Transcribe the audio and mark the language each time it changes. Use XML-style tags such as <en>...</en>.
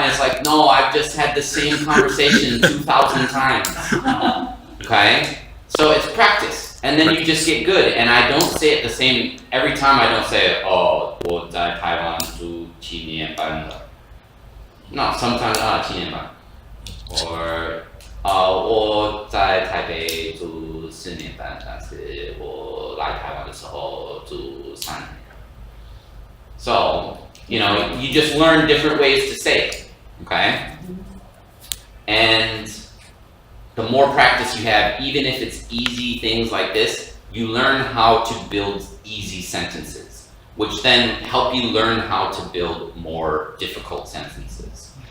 <en>And it's like, no, I've just had the same conversation 2,000 times. Okay? So it's practice, and then you just get good. And I don't say it the same every time. I don't say, oh,</en> <zh>我在台湾住7年半了.</zh> <en>No, sometimes</en> <zh>7年半. Or 我在台北住4年半，但是我来台湾的时候住3年。</zh> <en>So, you know, you just learn different ways to say it, okay? And the more practice you have, even if it's easy things like this, you learn how to build easy sentences, which then help you learn how to build more difficult sentences.</en>